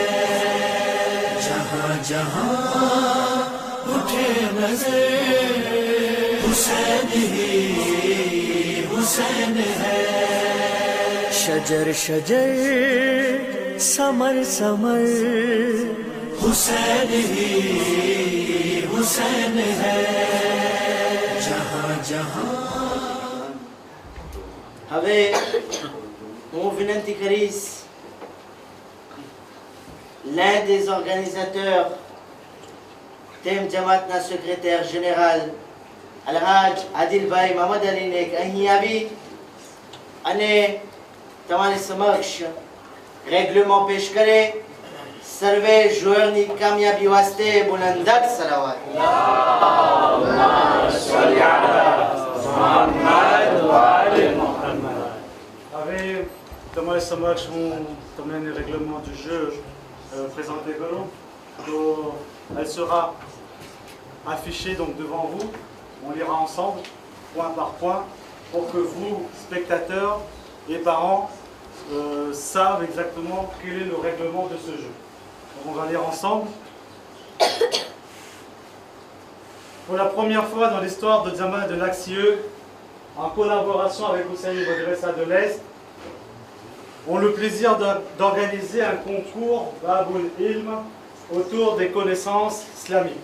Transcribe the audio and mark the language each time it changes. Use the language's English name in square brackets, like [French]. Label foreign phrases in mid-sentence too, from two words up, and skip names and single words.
[Hindi] जहाँ जहाँ उठे नजर हुसैन ही हुसैन है। शजर शजर समर समर हुसैन ही हुसैन है। जहाँ जहाँ [Gujarati] હવે હું વિનંતી કરીશ [French] l'un des organisateurs [Gujarati] Tem Jamaatના [French] secrétaire général [Gujarati] Alhaj Adilbhai Mohammad Ali ને અહીં આવી અને તમારી સમક્ષ રેગ્યુલરમાં પેશ કરે। સર્વે જોરની કામયાબી વાસ્તે બુલંદક સલાવત। [French] Avec [Gujarati] તમારી સમક્ષ હું તમને [French] le règlement du jeu présenté [Gujarati] કરું તો [French] elle sera affichée donc devant vous. On lira ensemble point par point pour que vous spectateurs et parents savent exactement quel est le règlement de ce jeu. Donc on va lire ensemble. Pour la première fois dans l'histoire de Jamaat de l'Axieux, en collaboration avec Husseini Madrasa de l'Est, ont le plaisir d'organiser un concours Babul Ilm autour des connaissances islamiques.